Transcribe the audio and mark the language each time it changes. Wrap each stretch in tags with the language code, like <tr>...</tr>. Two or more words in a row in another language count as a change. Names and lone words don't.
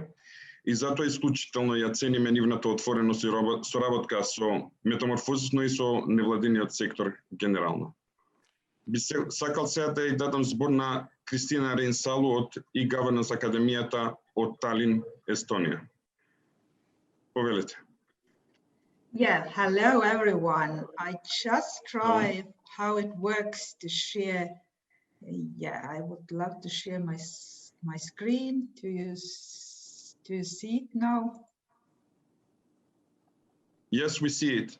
<mk>И затоа исклучително ја цениме нивната отвореност и соработка со Metamorphosis, но и со невладиниот сектор генерално. Би сакал сега да ја дадам збор на KRISTINA REINSALU од e-Governance Академијата од Талин, Естонија. Повелете.</mk> <en>Yeah, hello everyone. I just try how it works to share. Yeah, I would love to share my screen. Do you see it now? Yes, we see it.</en>